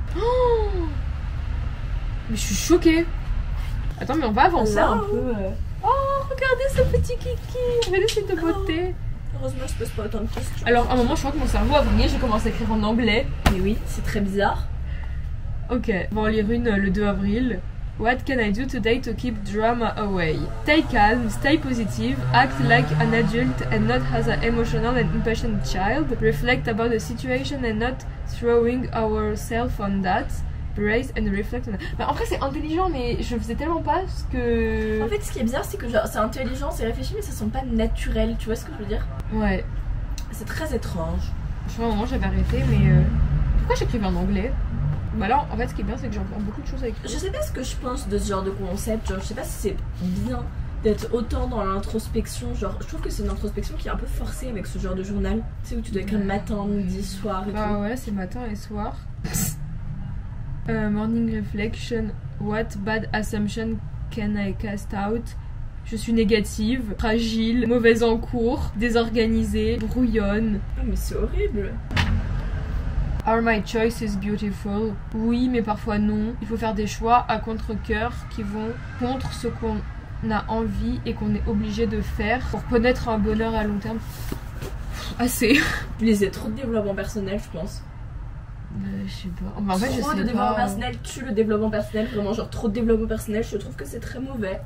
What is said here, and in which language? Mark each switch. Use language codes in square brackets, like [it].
[fr] Oh mais je suis choquée. Attends mais on va avancer Là, un peu. Oh regardez ce petit kiki, regardez cette beauté. Heureusement je pose pas autant de questions. Alors à un moment je crois que mon cerveau a vrillé, j'ai commencé à écrire en anglais. Mais oui, c'est très bizarre. Ok, on va en lire une le 2 avril. [en] What can I do today to keep drama away? Stay calm, stay positive, act like an adult and not as an emotional and impatient child. Reflect about the situation and not throwing ourselves on that. Brace and reflect on that. [fr] Bah, en vrai c'est intelligent mais je faisais tellement pas ce que... En fait ce qui est bien c'est que genre c'est intelligent, c'est réfléchi mais ça sent pas naturel, tu vois ce que je veux dire? Ouais. C'est très étrange. Je crois à un moment j'avais arrêté mais... Pourquoi j'écrivais en anglais? Bah là en fait ce qui est bien c'est que j'apprends beaucoup de choses avec. Je sais pas ce que je pense de ce genre de concept, genre je sais pas si c'est bien d'être autant dans l'introspection, genre je trouve que c'est une introspection qui est un peu forcée avec ce genre de journal, tu sais où tu dois écrire matin, midi, soir et Bah tout. ouais c'est matin et soir. [en] Morning reflection, what bad assumption can I cast out? [fr] Je suis négative, fragile, mauvaise en cours, désorganisée, brouillonne. Oh, mais c'est horrible. [en] Are my choices beautiful? [fr] Oui, mais parfois non. Il faut faire des choix à contre-cœur qui vont contre ce qu'on a envie et qu'on est obligé de faire pour connaître un bonheur à long terme. Assez. Je lisais trop de développement personnel, je pense. Je sais pas. Enfin, en fait, je trop sais de pas. développement personnel tue le développement personnel, vraiment genre trop de développement personnel, je trouve que c'est très mauvais.